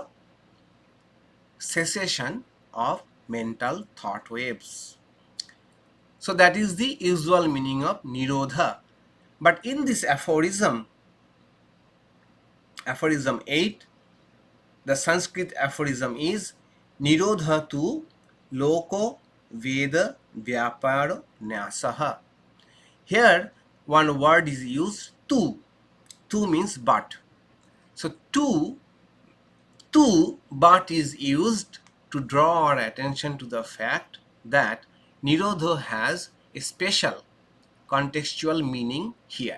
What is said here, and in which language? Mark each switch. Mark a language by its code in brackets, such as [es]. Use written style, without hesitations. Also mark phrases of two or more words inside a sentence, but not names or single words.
[en] Cessation of mental thought waves. So that is the usual meaning of nirodha. But in this aphorism, aphorism 8, the Sanskrit aphorism is [sa] nirodha tu loko veda vyaparo nyasaha. [en] Here one word is used, tu. Tu means but. So tu but is used to draw our attention to the fact that Nirodha has a special contextual meaning here.